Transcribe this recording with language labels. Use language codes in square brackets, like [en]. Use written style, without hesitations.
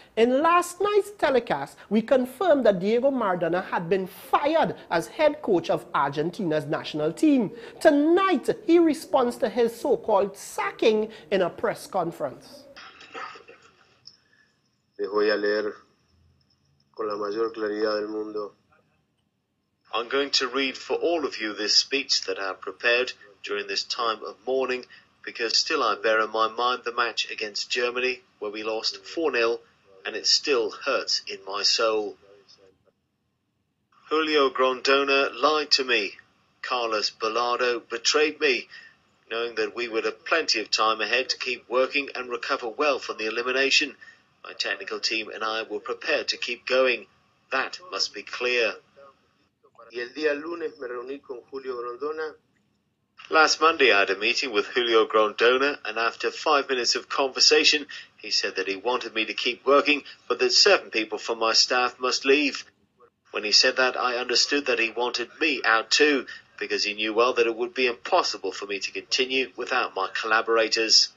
[en] In last night's telecast, we confirmed that Diego Maradona had been fired as head coach of Argentina's national team. Tonight, he responds to his so-called sacking in a press conference. [es] Les voy a leer con la mayor claridad del mundo. [en] I'm going to read for all of you this speech that I have prepared during this time of mourning, because still I bear in my mind the match against Germany where we lost 4-0, and it still hurts in my soul. Julio Grondona lied to me. Carlos Bilardo betrayed me, knowing that we would have plenty of time ahead to keep working and recover well from the elimination. My technical team and I were prepared to keep going. That must be clear. [es] Y el día lunes me reuní con Julio Grondona. [en] Last Monday I had a meeting with Julio Grondona, and after 5 minutes of conversation, he said that he wanted me to keep working, but that certain people from my staff must leave. When he said that, I understood that he wanted me out too, because he knew well that it would be impossible for me to continue without my collaborators.